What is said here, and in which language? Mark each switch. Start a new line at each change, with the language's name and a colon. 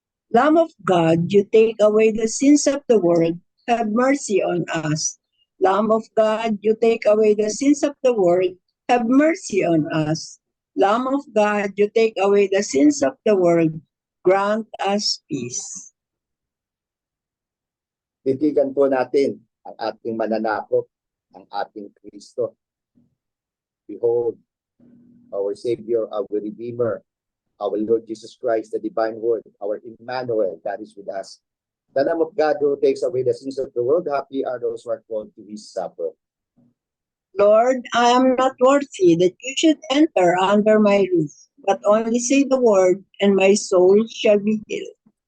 English: Lamb of God, you take away the sins of the world, have mercy on us. Lamb of God, you take away the sins of the world, have mercy on us. Lamb of God, you take away the sins of the world, grant us peace.
Filipino: Titigan po natin ang ating mananakop, ang ating Kristo.
English: Behold, our Savior, our Redeemer, our Lord Jesus Christ, the Divine Word, our Emmanuel, that is with us. The Lamb of God who takes away the sins of the world, happy are those who are called to His supper. Lord, I am not worthy that you should enter under my roof, but only say the word, and my soul shall be healed.